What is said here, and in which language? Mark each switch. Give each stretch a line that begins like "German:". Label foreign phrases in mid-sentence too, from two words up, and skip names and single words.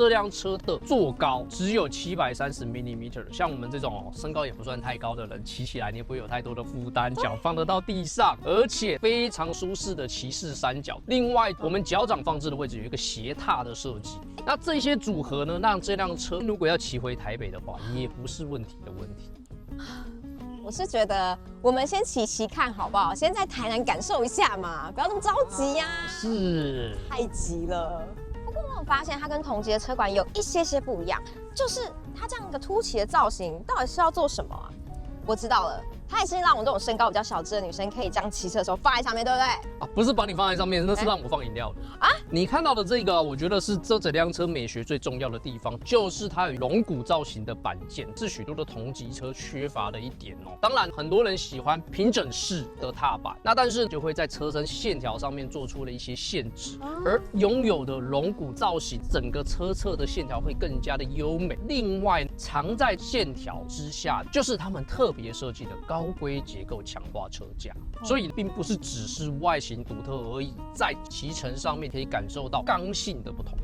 Chinese: 這輛車的座高只有730mm，像我們這種身高也不算太高的人，騎起來你不會有太多的負擔，腳放得到地上，而且非常舒適的騎士三角。另外，我們腳掌放置的位置有一個斜踏的設計。那這些組合呢，讓這輛車如果要騎回台北的話，也不是問題的問題。我是覺得我們先騎騎看好不好？先在台南感受一下嘛，不要那麼着急呀。是，太急了。不過我有發現它跟同級的車款有一些不一樣，就是它這樣一個凸起的造型，到底是要做什麼啊？我知道了。它也是讓我們這種身高比較小只的女生可以這樣騎車的時候放在上面，對不對？啊，不是把你放在上面，那是讓我放飲料的啊。你看到的這個，我覺得是這整輛車美學最重要的地方，就是它有龍骨造型的板件，是許多的同級車缺乏的一點哦。當然，很多人喜歡平整式的踏板，那但是就會在車身線條上面做出了一些限制，而擁有的龍骨造型，整個車側的線條會更加的優美。另外，藏在線條之下，就是他們特別設計的高規結構強化車架，所以並不是只是外形獨特而已，在騎乘上面可以感受到剛性的不同。